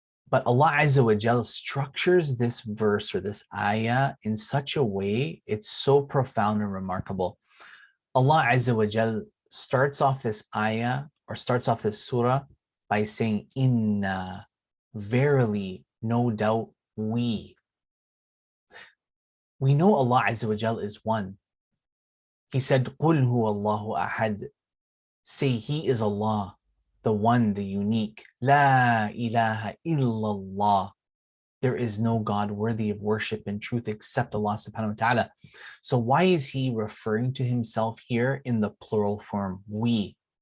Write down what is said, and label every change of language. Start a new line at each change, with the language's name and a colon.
English: But Allah Azza wa Jal structures this verse or this ayah in such a way, it's so profound and remarkable. Allah Azza wa Jal starts off this ayah or starts off this surah by saying, Inna, verily, no doubt, we. We know Allah Azza wa Jal is one. He said,
Arabic: قُلْ هُوَ اللَّهُ أَحَدٌ.
English: Say, He is Allah, the one, the unique. La ilaha illallah. There is no God worthy of worship and truth except Allah subhanahu wa ta'ala. So why is He referring to Himself here in the plural form, we?